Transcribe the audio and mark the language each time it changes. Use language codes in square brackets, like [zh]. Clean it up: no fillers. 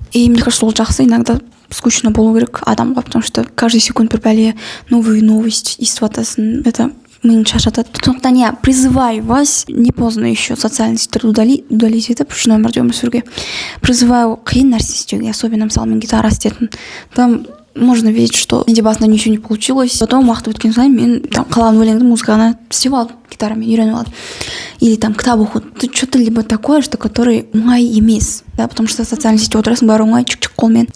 [ru] И мне кажется, [kk] ол жақсы, [ru] иногда скучно [kk] болу керек адамға, [ru] потому что каждый секунд [kk] бір бәле [ru] новую новость [kk] естіп атасың. [ru] Это [kk] миын шаршатады. Сондықтан [ru] я призываю вас, не поздно еще социальные сетьтерді удалить етіп, [kk] шын өмірде өмір сүруге. Призываю қиын нәрсе істеуге, [ru] особенно [kk] мысалы мен гитара істедім. [ru] Там можно видеть, что [kk] менде басында [ru] ничего не получилось. Потом [kk] уақыт өткен сайын мен [ru] там [kk] қалаған өлеңді музыканы істеп алдым, гитарамен үйреніп алдым. [ru] Или там [kk] кітап оқу, [ru] что-то либо такое, что который [kk] оңай емес, [ru] да, потому что социальный сетьте отырасың, [kk] бәрі оңай, чик-чик қолмен.